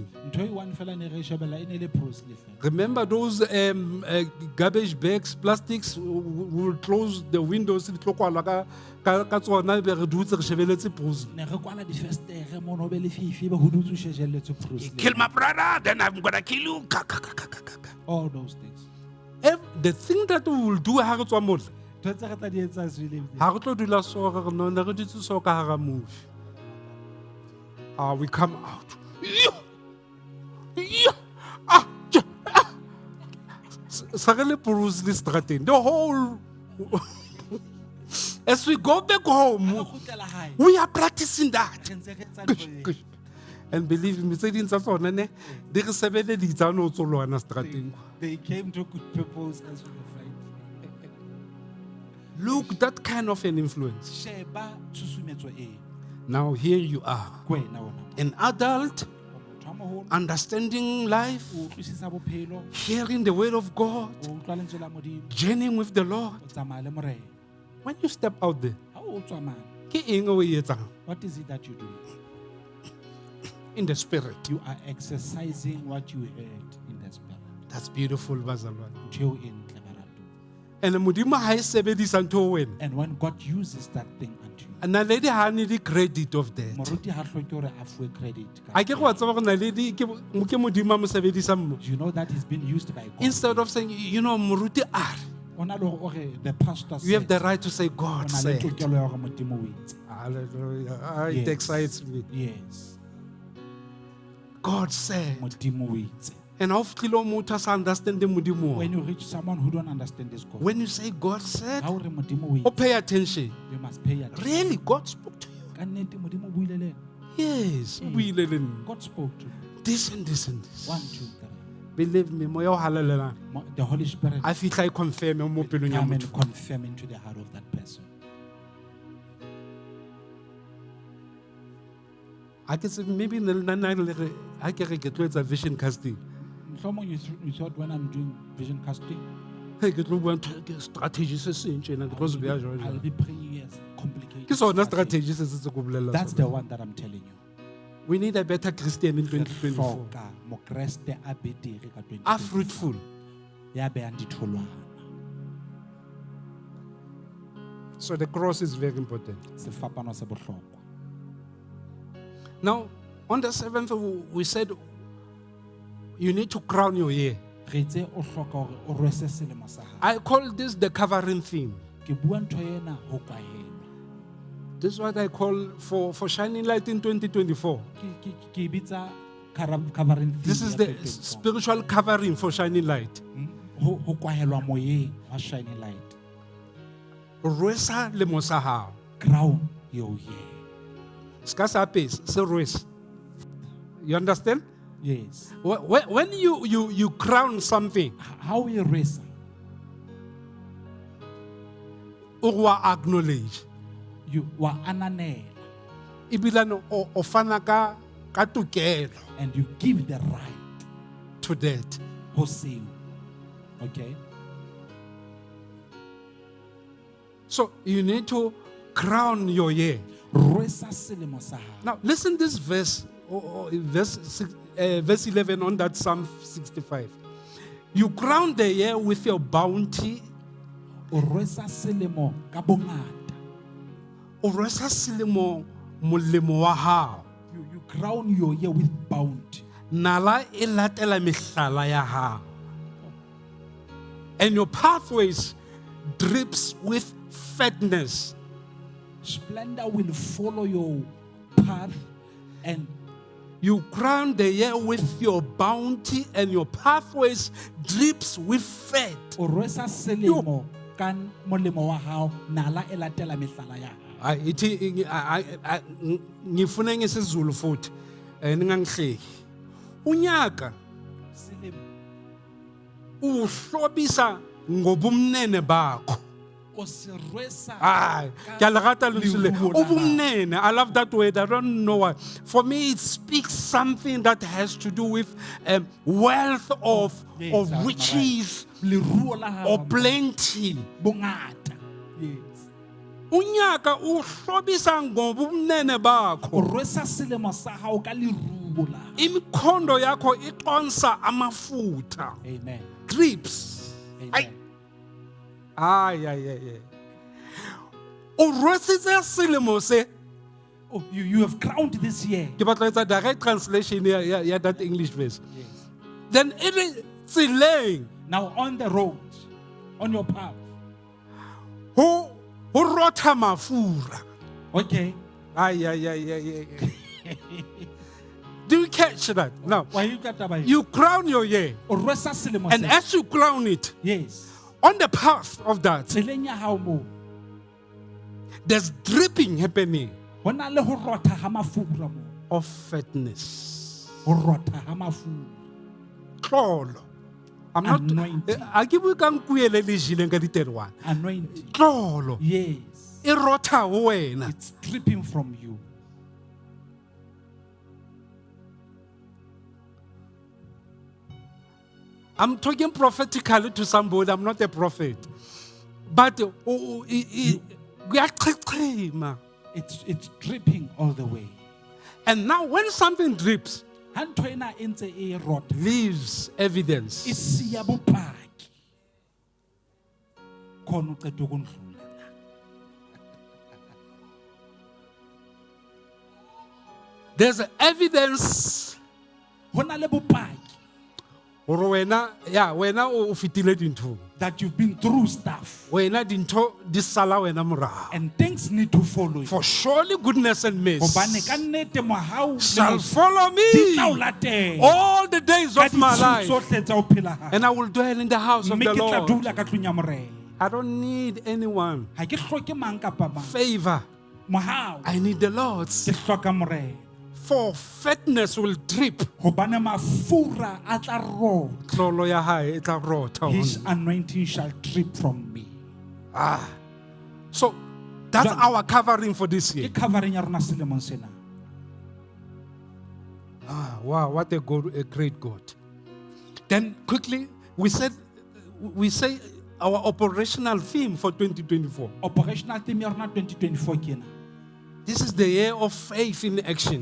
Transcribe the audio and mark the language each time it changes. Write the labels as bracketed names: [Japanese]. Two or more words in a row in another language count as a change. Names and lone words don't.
[Southern Sotho] ntho e one fela ne re shebella e ne le Bruce Lee fela. [English] Remember those garbage bags, plastics, we will close the windows, [Southern Sotho] ka tsona be re dutse re shebeletse Bruce Lee. Ne re kwala difestere mo no be le fifi be ho dutse o shejelletse Bruce Lee. [English] Kill my brother, then I'm gonna kill you. Ka, ka, ka, ka, ka, ka. All those things. The thing that we will do [Southern Sotho] ha re tswa mole, Ntho tse re tla di etsa zwile. ha re tlo dula so re no ne re dutse so ka hara movie. [English] We come out. [Southern Sotho] Sa re le Bruce Lee strateng. [English] The whole as we go back home, we are practicing that. And believe me, [Southern Sotho] tse ding tsa tsona ne di re sebeleditsa no tsolwana strateng. [English] They came to good purpose as we fight. Look, that kind of an influence. [Southern Sotho] Sheba tshusumetso e. [English] Now here you are, [Southern Sotho] Kwena wona. [English] an adult, [Southern Sotho] Motho a moholo, [English] understanding life, [Southern Sotho] o utlwisisa bophelo, [English] hearing the word of God, [Southern Sotho] o utlwa lentswe la Modimo, [English] journeying with the Lord. [Southern Sotho] o tsamaya le Morena. [English] When you step out there, [Southern Sotho] Ha o tswa mane, ke eng o e etsang? [English] what is it that you do? In the spirit. You are exercising what you heard in the spirit. That's beautiful, bazalwane. [Southern Sotho] Ntho eo e ntle barato. And modimo ha e sebedisa ntho ho wena. [English] And when God uses that thing unto you, [Southern Sotho] Naledi ha ne di [English] credit of that. [Southern Sotho] moruti ha hloke hore a fuwe credit. Ha ke go tsaba gore Naledi ke modimo a mo sebedisang mo. [English] You know that he's been used by God. Instead of saying, you know, [Southern Sotho] moruti are, Ona le hore [English] the pastor you have the said, right to say God [Southern Sotho] ona le [English] said. [Southern Sotho] tokelo ya hore Modimo o itse. [English] Hallelujah. It Yes. excites me. Yes. God said. [Southern Sotho] Modimo o itse. [English] And how feel [Southern Sotho] motho a sa understand modimo. [English] When you reach someone who don't understand this God, When you say God said, [Southern Sotho] ha o re Modimo o oh, itse, [English] pay attention. you must pay attention. Really, God spoke to you. [Southern Sotho] Ka nnete Modimo o buile le wena. Yes. O buile le nna. [English] God spoke to you. This and this and this. 1, 2, 3. Believe me, [Southern Sotho] moya o halalelang. [English] The Holy Spirit [Southern Sotho] A fitla e confirm mo pelong ya [English] come [Southern Sotho] motho. [English] and confirm into the heart of that person. I can say maybe [Southern Sotho] le ha ke re ke tlo etsa [English] vision casting. Someone you thought when I'm doing vision casting, [Southern Sotho] Hey, ke tlo bua strategy se seng tjena ke tlo se beha jwalo. [English] I'll be praying yes, complicated. [Southern Sotho] Ke sona strategy se se go bolela. [English] That's the one that I'm telling you. We need a better Christian in [Southern Sotho] Re 2024. hloka mokreste a betere ka 2024. [English] Are fruitful. [Southern Sotho] Ya behang ditholwana. [English] So the cross is very important. [Southern Sotho] Sefapano se bohlokwa. [English] Now, on the 7th, we said you need to crown your year. [Southern Sotho] Re itse o hloka hore o rwese selemo sa hao. [English] I call this the covering theme. [Southern Sotho] Ke bua ntho ena ho kwaela. [English] This is what I call for Shining Light in 2024. [Southern Sotho] Ke bitsa [English] covering theme. This is the spiritual covering for Shining Light. [Southern Sotho] Ho kwaelwa moyeng wa shining light. Rwesa lemo sa hao. [English] Crown your year. [Southern Sotho] Ska sa apes, se rwesa. [English] You understand? Yes. When you crown something, How we raise? [Southern Sotho] o acknowledge. You wa ananela Ibilano o fana ka tokelo [English] and you give the right to that. [Southern Sotho] ho seo. [English] Okay? So you need to crown your year. [Southern Sotho] Rwesa selemo sa hao. [English] Now listen this verse, verse 11 on that Psalm 65. You crown the year with your bounty. [Southern Sotho] O rwesa selemo ka bongata. O rwesa selemo molemo wa hao. [English] You crown your year with bounty. [Southern Sotho] Nala e latela mehlala ya hao. [English] And your pathways drips with fatness. Splendor will follow your path, and You crown the year with your bounty, and your pathways drips with fat. [Southern Sotho] o rwesa selemo ka molemo wa hao, nala e latela mehlala ya hao. [Zulu] Ngifuna ngesizulu futhi ningangihleki. Unyaka [Southern Sotho] Selemo [Zulu] uhlobisa ngobumnene bakho. [Southern Sotho] o se rwesa [Zulu] Hayi, kyalagata luzule. [Southern Sotho] leruo la hao. [Zulu] Ubumnene, [English] I love that word. I don't know why. For me, it speaks something that has to do with wealth of Yes, riches [Southern Sotho] leruo la hao [English] or plenty. [Southern Sotho] bongata. [English] Yes. [Zulu] Unyaka uhlobisa ngobumnene [Southern Sotho] O [Zulu] bakho. [Southern Sotho] rwesa selemo sa hao ka leruo la hao. [Zulu] Imikhondo yakho iqonsa amafutha. [English] Amen. Drips. Amen. [Southern Sotho] Ay. Urwesitse selemo se. [English] Oh, you have crowned this year. [Southern Sotho] Ke batla etsa [English] direct translation [Southern Sotho] ya [English] that English verse. Yes. Then it is tseleng Now on the road, on your path. [Southern Sotho] ho rotha mafura. [English] Okay. Ay. Do you catch that? Now, Why you got that? you crown your year, [Southern Sotho] O rwesa selemo [English] and [Southern Sotho] se. [English] as you crown it, Yes. on the path of that, [Southern Sotho] Tseleng ya hao mo. [English] there's dripping happening [Southern Sotho] Ho na le ho rotha ha mafura mo. [English] of fatness. [Southern Sotho] Ho rotha ha mafura. Tlolo. [English] I'm not. Anointing. [Southern Sotho] A ke bue ka nkuele le jileng ka diterwana. [English] Anointing. [Southern Sotho] Tlolo. [English] Yes. [Southern Sotho] E rotha ho wena. [English] It's dripping from you. I'm talking prophetically to somebody. I'm not a prophet. But kuyachechema. It's dripping all the way. And now when something drips, [Southern Sotho] Ha ntho ena e ntse e rotha, [English] leaves [Southern Sotho] e [English] evidence. [Southern Sotho] siya bopaki. [Zulu] Khona uqeda ukundlula. [English] There's evidence. [Southern Sotho] Ho na le bopaki Hore wena o fitile dintho. [English] that you've been through stuff [Southern Sotho] Wena dintho di sala wena morao. [English] and things need to follow you. For surely goodness and [Southern Sotho] Hobane [English] mercy [Southern Sotho] ka nnete mohau [English] shall follow [Southern Sotho] di tla o [English] me [Southern Sotho] latela. [English] all the days [Southern Sotho] Ka [English] of my [Southern Sotho] ditshiu [English] life. [Southern Sotho] tsohle tsa ho phela ha. [English] And I will dwell in the house of [Southern Sotho] Mme [English] the [Southern Sotho] ke tla [English] Lord. [Southern Sotho] dula ka tlung ya Morena. [English] I don't need anyone [Southern Sotho] Ha ke hloke mang kapa mang. [English] favor. [Southern Sotho] Mohau [English] I need the Lord's. [Southern Sotho] ke hloka Morena. [English] For fatness will drip. [Southern Sotho] Hobane mafura a tla rotha. Tlolo ya hae e tla rotha [English] His [Southern Sotho] hona. [English] anointing shall drip from me. So that's [Southern Sotho] Jwale- [English] our covering for this year. [Southern Sotho] Ke covering ya rona selemong sena. [English] Wow, what a great God. Then quickly, we say our operational theme for 2024. Operational theme [Southern Sotho] ya rona 2024 ke ena. [English] This is the year of faith in action.